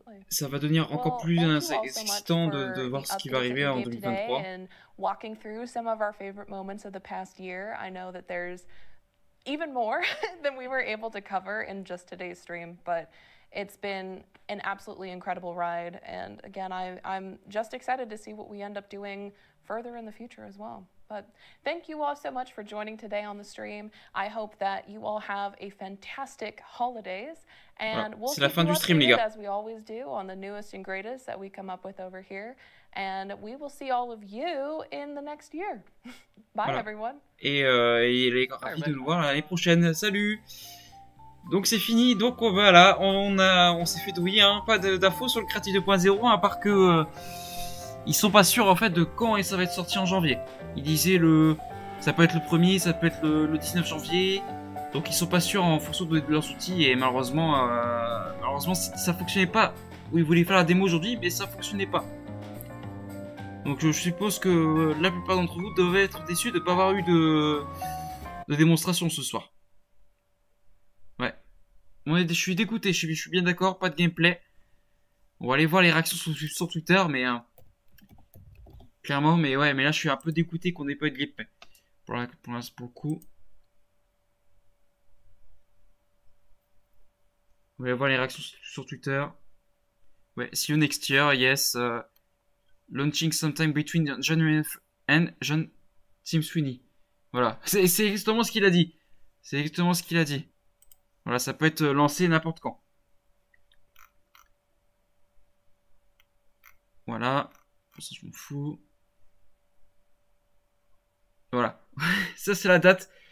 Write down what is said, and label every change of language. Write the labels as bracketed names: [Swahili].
[French] Ça va devenir encore plus excitant de voir ce qui va arriver en 2023. [English] Walking through some of our favorite moments of the past year. I know that there's even more than we were able to cover in just today's stream, but it's been an absolutely incredible ride. And again, I'm just excited to see what we end up doing further in the future as well. But thank you all so much for joining today on the stream. I hope that you all have a fantastic holidays, and we'll keep you updated as we always do on the newest and greatest that we come up with over here. And we will see all of you in the next year. Bye, [French] Voilà. [English] everyone. [French] Et il est ravi de nous voir l'année prochaine. Salut! Donc c'est fini, donc voilà, on s'est fait douiller, hein, pas d'infos sur le Creatif 2.0, à part que ils sont pas sûrs en fait de quand ça va être sorti en janvier. Ils disaient ça peut être le 1er, ça peut être le 19 janvier, donc ils sont pas sûrs en fonction de leurs outils et malheureusement ça fonctionnait pas. Oui, ils voulaient faire la démo aujourd'hui, mais ça fonctionnait pas. Donc je suppose que la plupart d'entre vous doivent être déçus de ne pas avoir eu de démonstration ce soir. Ouais. Je suis dégoûté, je suis bien d'accord, pas de gameplay. On va aller voir les réactions sur Twitter, mais clairement, mais ouais, mais là je suis un peu dégoûté qu'on n'ait pas eu de gameplay. Pour le coup. On va aller voir les réactions sur Twitter. [English] Ouais, see you next year, yes. Launching sometime between January and Tim Sweeney. [French] Voilà, c'est exactement ce qu'il a dit. C'est exactement ce qu'il a dit. Voilà, ça peut être lancé n'importe quand. Voilà. Ça, je m'en fous. Voilà. Ça, c'est la date.